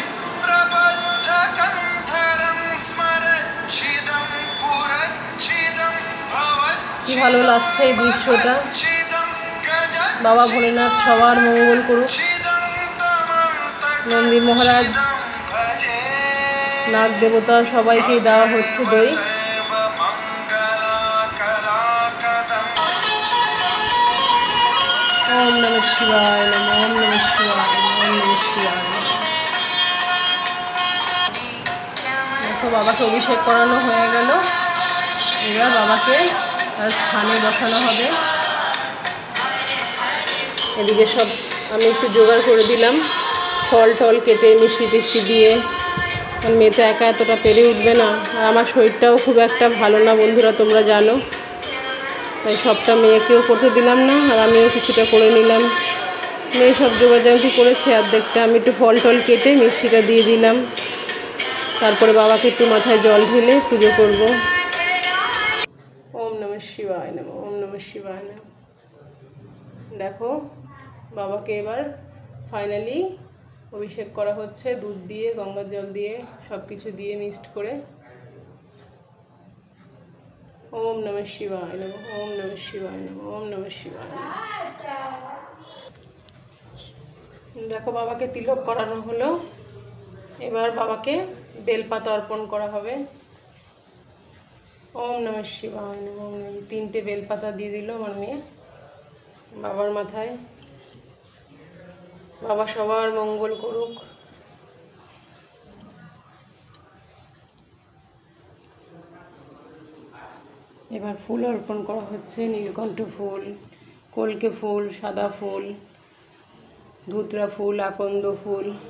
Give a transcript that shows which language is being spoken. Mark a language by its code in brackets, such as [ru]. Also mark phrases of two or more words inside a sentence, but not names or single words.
[bn] কি ভালো লাগছে এই দৃশ্যটা। বাবা ভোলেনাথ সবার মঙ্গল করুক। নন্দী মহারাজ নাগ দেবতা সবাইকে দেওয়া হচ্ছে দই। [sa] ॐ नमः शिवाय नमः, ॐ नमः शिवाय नमः, ॐ नमः शिवाय नमः। [bn] দেখো বাবাকে অভিষেক করানো হয়ে গেল, এবার বাবাকে তার স্থানে বসানো হবে। এদিকে সব আমি একটু জোগাড় করে দিলাম, ফল টল কেটে মিষ্টি টিষ্টি দিয়ে। কারণ মেয়ে তো একা এতটা পেরে উঠবে না, আর আমার শরীরটাও খুব একটা ভালো না বন্ধুরা, তোমরা জানো। তাই সবটা মেয়েকেও করতে দিলাম না, আর আমিও কিছুটা করে নিলাম। মেয়ে সব জোগাড়জান্তি করেছে, অর্ধেকটা আমি একটু ফল টল কেটে মিষ্টিটা দিয়ে দিলাম। তারপরে বাবাকে একটু মাথায় জল ঢেলে পুজো করব। [sa] ॐ नमः शिवाय नमः, ॐ नमः शिवाय नमः। [bn] দেখো বাবাকে এবার ফাইনালি অভিষেক করা হচ্ছে দুধ দিয়ে, গঙ্গা জল দিয়ে, সব কিছু দিয়ে মিক্সড করে। [sa] ॐ नमः शिवाय नमः, ॐ नमः शिवाय नमः, ॐ नमः शिवाय नमः। [bn] দেখো বাবাকে তিলক করানো হলো, এবার বাবাকে বেলপাতা অর্পণ করা হবে। [sa] ॐ नमः शिवाय नमः, ॐ नमः। [bn] 3টে বেলপাতা দিয়ে দিল আমার মেয়ে বাবার মাথায়। বাবা সবার মঙ্গল করুক। এবার ফুল অর্পণ করা হচ্ছে, নীলকণ্ঠ ফুল, কলকে ফুল, সাদা ফুল, ধুতরা ফুল, আকন্দ ফুল।